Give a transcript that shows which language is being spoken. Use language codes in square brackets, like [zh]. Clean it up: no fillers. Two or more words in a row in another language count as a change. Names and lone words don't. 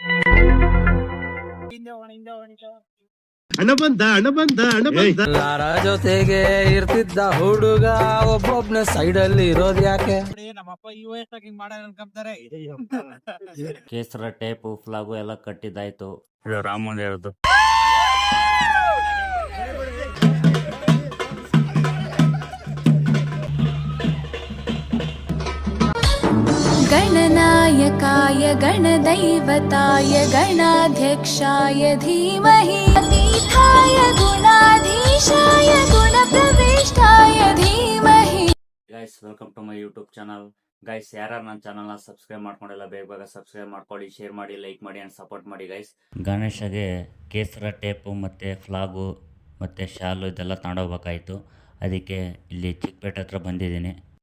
[kn] ಎಲ್ಲಾರ ಜೊತೆಗೆ ಇರ್ತಿದ್ದ ಹುಡುಗ ಒಬ್ಬೊಬ್ನ ಸೈಡ್ ಅಲ್ಲಿ ಇರೋದ್ ಯಾಕೆ? ನಮ್ಮಪ್ಪ ಈ ವಯಸ್ಸಾಗ ಹಿಂಗ್ ಮಾಡ್ಯಾರ ಅನ್ಕೊಂತಾರೆ. ಕೇಸರ [en] tape flag [kn] ಎಲ್ಲ ಕಟ್ಟಿದ್ದಾಯ್ತು. ಇದು ರಾಮಂದ ಹೇಳುದು. [sa] गणनायकाय गणदैवताय गणाध्यक्षाय धीमहि अतीताय गुणाधीशाय गुणप्रविष्टाय धीमहि. [en] Guys welcome to my YouTube channel. [kn] ಗೈಸ್ ಯಾರು ನನ್ನ ಚಾನಲ್ನ ಸಬ್ಸ್ಕ್ರೈಬ್ ಮಾಡ್ಕೊಂಡಿಲ್ಲ ಬೇಗ ಸಬ್ಸ್ಕ್ರೈಬ್ ಮಾಡ್ಕೊಳ್ಳಿ, ಶೇರ್ ಮಾಡಿ, ಲೈಕ್ ಮಾಡಿ [en] and support [kn] ಮಾಡಿ ಗೈಸ್. ಗಣೇಶಗೆ ಕೇಸರ ಟೇಪು ಮತ್ತು ಫ್ಲಾಗು ಮತ್ತು ಶಾಲು ಇದೆಲ್ಲ ತಗೊಂಡೋಗ್ಬೇಕಾಯಿತು. ಅದಕ್ಕೆ ಇಲ್ಲಿ ಚಿಕ್ಕಪೇಟೆ ಹತ್ರ ಬಂದಿದ್ದೀನಿ.